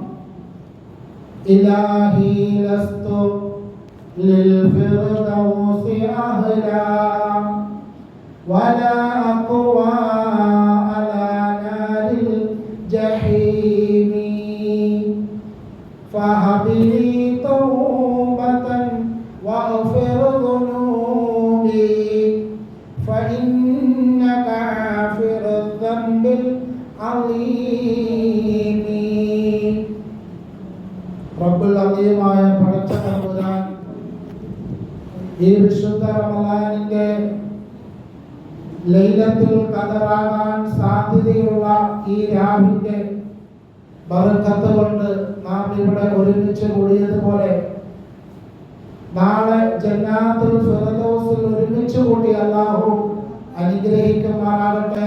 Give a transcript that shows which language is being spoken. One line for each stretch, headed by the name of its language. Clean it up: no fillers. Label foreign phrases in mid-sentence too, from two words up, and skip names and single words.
Arabic: إلهي لست للفردوس أهلا ولا أقوى على نار الجحيم. فهب لي توبة واغفر ذنوبي فإنك غافر الذنب العظيم.
Malayalam: റബ്ബുൽ അലീമായ പടച്ച തമ്പുരാൻ ഈ വിശുദ്ധ റമളാനിന്റെ ലൈലത്തുൽ ഖദറാകാൻ സാധ്യതയുള്ള ഈ രാവിന്റെ ബറക്കത്ത് കൊണ്ട് നാം ഇവിടെ ഒരുമിച്ച് കൂടിയതുപോലെ നാളെ ജന്നാത്തുൽ ഫിർദൗസിൽ ഒരുമിച്ച് കൂടി അല്ലാഹു അനുഗ്രഹിക്കുമാറാകട്ടെ.